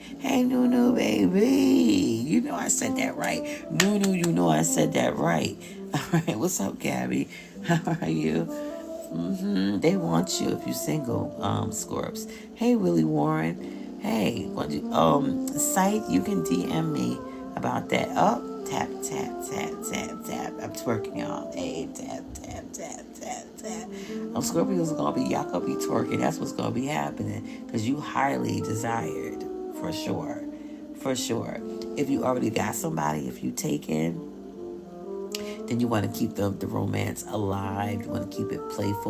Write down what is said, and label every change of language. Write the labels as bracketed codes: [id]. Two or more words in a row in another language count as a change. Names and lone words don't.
[en] Hey, Nunu, baby. I said that right. Nunu, I said that right. All right, what's up, Gabby? How are you? They want you if you're single, Scorps. Hey, Willie Warren. Hey, Scythe, you can DM me about that. Oh, tap, tap, tap, tap, tap. I'm twerking, y'all. Hey, tap, tap, tap, tap, tap. Scorpios y'all gonna be twerking. That's what's gonna be happening, because you highly desired, for sure. For sure. If you already got somebody, if you taken, then you want to keep the romance alive. You want to keep it playful.